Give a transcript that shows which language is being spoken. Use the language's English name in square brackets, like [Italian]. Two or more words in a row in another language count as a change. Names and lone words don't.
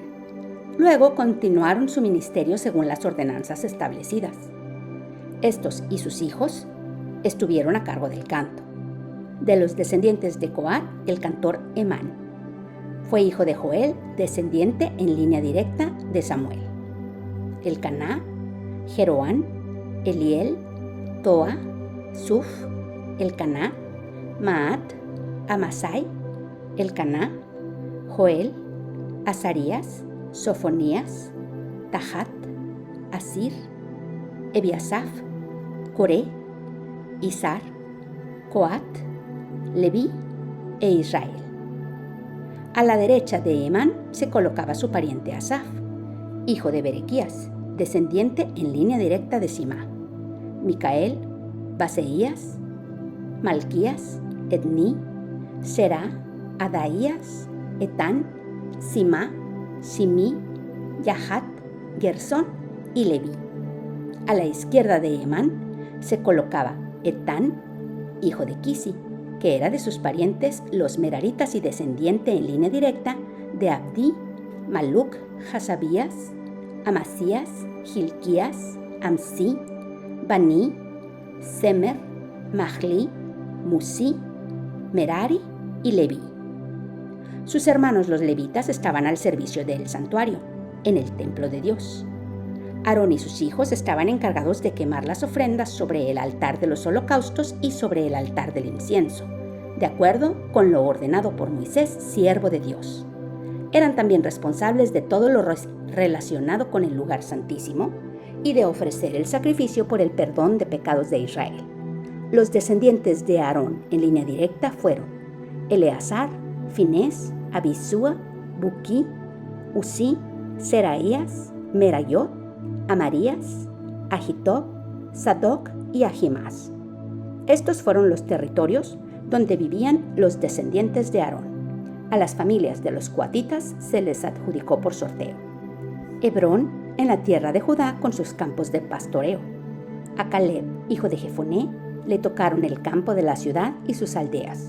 [Spanish] Luego continuaron su ministerio según las ordenanzas establecidas. Estos y sus hijos estuvieron a cargo del canto. De los descendientes de Coat, el cantor Emán. Fue hijo de Joel, descendiente en línea directa de Samuel. Elcaná, Jeroán, Eliel, Toa, Suf, Elcaná, Maat, Amasai, Elcaná, Joel, Azarías, Sofonías, Tahat, Asir, Ebiasaf, Coré, Izar, Coat, Leví e Israel. A la derecha de Emán se colocaba su pariente Asaf, hijo de Berequías, descendiente en línea directa de Sima, Micael, Baseías, Malquías, Ední, Será, Adaías, Etán, Sima, Shimi, Yahat, Gersón y Leví. A la izquierda de Emán se colocaba Etán, hijo de Quisi, que era de sus parientes los meraritas y descendiente en línea directa de Abdí, Maluc, Hasabías, Amasías, Gilquías, Amsi, Bani, Semer, Mahli, Musi, Merari y Leví. Sus hermanos los levitas estaban al servicio del santuario, en el templo de Dios. Aarón y sus hijos estaban encargados de quemar las ofrendas sobre el altar de los holocaustos y sobre el altar del incienso, de acuerdo con lo ordenado por Moisés, siervo de Dios. Eran también responsables de todo lo relacionado con el lugar santísimo y de ofrecer el sacrificio por el perdón de pecados de Israel. Los descendientes de Aarón en línea directa fueron Eleazar, Finés, Abisúa, Buquí, Usí, Seraías, Merayot, Amarías, Ahitob, Sadoc y Ahimás. Estos fueron los territorios donde vivían los descendientes de Aarón. A las familias de los coatitas se les adjudicó por sorteo. Hebrón, en la tierra de Judá, con sus campos de pastoreo. A Caleb, hijo de Jefoné, le tocaron el campo de la ciudad y sus aldeas.